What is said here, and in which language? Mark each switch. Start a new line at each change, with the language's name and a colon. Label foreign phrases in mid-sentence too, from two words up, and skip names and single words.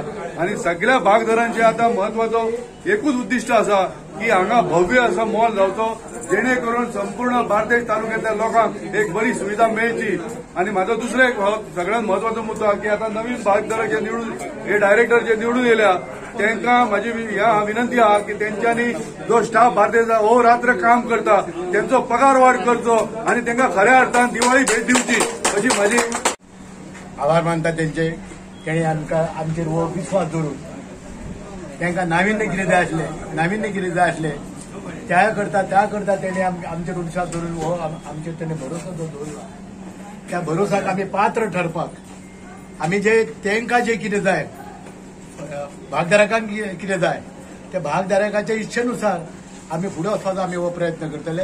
Konkani: आणि सगळ्या भागदारांचे आता महत्वाचो एकूच उद्दिष्ट आसा की हांगा भव्य असा मॉल जावचो जेणे करून संपूर्ण बार्देस तालुक्यातल्या लोकांक एक बरी सुविधा मेळची. आणि माझा दुसरो एक सगळ्यात महत्वाचो मुद्दो की आता नवीन भागदार जे निवडून हे डायरेक्टर जे निवडून येयल्या
Marathi: त्यांना माझी विनंती आहे की
Konkani: त्यांच्यानी जो स्टाफ बार्देस हो रात्र काम करता त्यांचो पगार वाढ करचो आणि त्यांना खऱ्या अर्थान दिवाळी भेट दिवची अशी माझी आभार मानता त्यांचे. त्यांनी आमचेर हो विश्वास दवरून त्यांना नाविन्य कितें जाय आसले त्या करता त्यांनी आमचेर विश्वास दवरून हो आमचेर त्यांनी भरोसा दवरला. त्या भरोसाक आमी पात्र ठरपाक आमी जे तांकां जे कितें जाय भागधारकांक कितें जाय त्या भागधारकाच्या इच्छेनुसार आमी फुडें वचपाचो आमी हो प्रयत्न करतले.